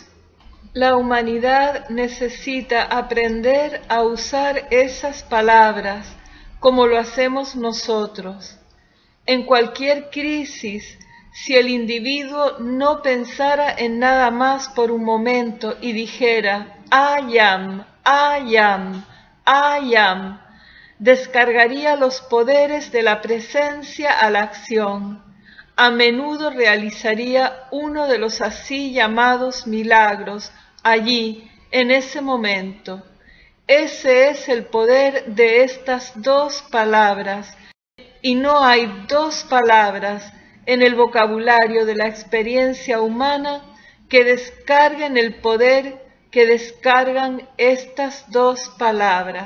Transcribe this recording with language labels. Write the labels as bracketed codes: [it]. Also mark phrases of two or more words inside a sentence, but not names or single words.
[es] La humanidad necesita aprender a usar esas palabras como lo hacemos nosotros. En cualquier crisis, si el individuo no pensara en nada más por un momento y dijera [en] I am, I am, I am, [es] descargaría los poderes de la presencia a la acción. A menudo realizaría uno de los así llamados milagros allí, en ese momento. Ese es el poder de estas dos palabras, y no hay dos palabras en el vocabulario de la experiencia humana que descarguen el poder que descargan estas dos palabras.